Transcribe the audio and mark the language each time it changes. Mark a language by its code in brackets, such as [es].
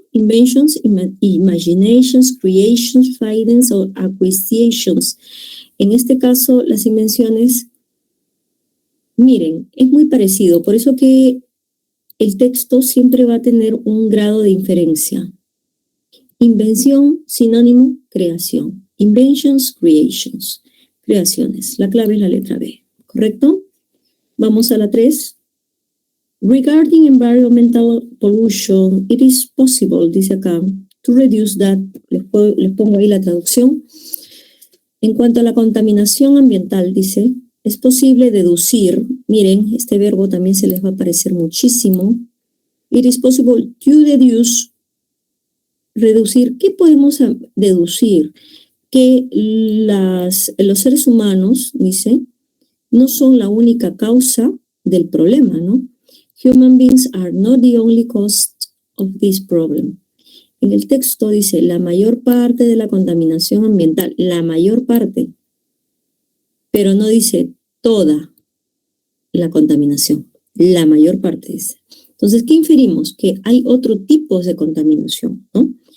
[en] Inventions, imaginations, creations, findings or acquisitions. [es] En este caso, las invenciones, miren, es muy parecido, por eso que el texto siempre va a tener un grado de inferencia. Invención, sinónimo, creación. [en] Inventions, creations. [es] Creaciones. La clave es la letra B, ¿correcto? Vamos a la 3. [en] Regarding environmental pollution, it is possible, [es] dice acá, [en] to reduce that. [es] Les pongo ahí la traducción. En cuanto a la contaminación ambiental, dice, es posible deducir, miren, este verbo también se les va a aparecer muchísimo. [en] It is possible to deduce, reducir. [es] ¿Qué podemos deducir? Que los seres humanos, dice, no son la única causa del problema, ¿no? [en] Human beings are not the only cause of this problem. [es] En el texto dice, la mayor parte de la contaminación ambiental, la mayor parte, pero no dice toda la contaminación, la mayor parte dice. Entonces, ¿qué inferimos? Que hay otro tipo de contaminación, ¿no?